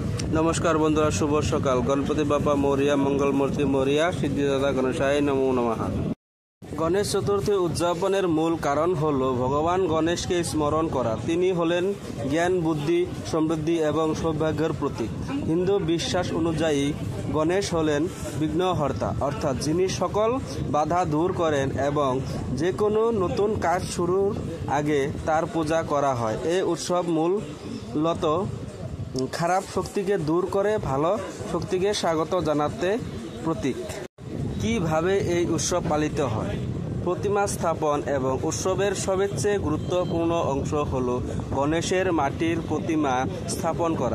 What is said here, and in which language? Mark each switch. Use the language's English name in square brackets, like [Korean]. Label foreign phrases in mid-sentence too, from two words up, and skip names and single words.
[Bangla] নমস্কার বন্ধুরা শুভ সকাল। [Marathi] गणपति बापा मोरिया, मंगल मूर्ति मोरिया, [Sanskrit] सिद्धिदाता गणेशाय नमो नमः। [Bangla] গণেশ চতুর্থী উদযাপনের মূল কারণ হলো ভগবান গণেশ কে স্মরণ করা। তিনি হলেন জ্ঞান, বুদ্ধি, সমৃদ্ধি এবং সৌভাগ্যের প্রতীক। হিন্দু বিশ্বাস অনুযায়ী গণেশ হলেন বিঘ্নহর্তা অর্থাৎ যিনি সকল বাধা দূর করেন এবং যেকোনো নতুন কাজ শুরুর আগে তার পূজা করা হয়। এ উৎসব মূলত খারাপ শক্তিকে দূর করে ভালো শক্তিকে স্বাগত জানাতে প্রতীক। কিভাবে এই উৎসব পালিত হয়? প্রতিমা স্থাপন এবং উৎসবের সবচেয়ে গুরুত্বপূর্ণ অংশ হলো গণেশের মাটির প্রতিমা স্থাপন করা।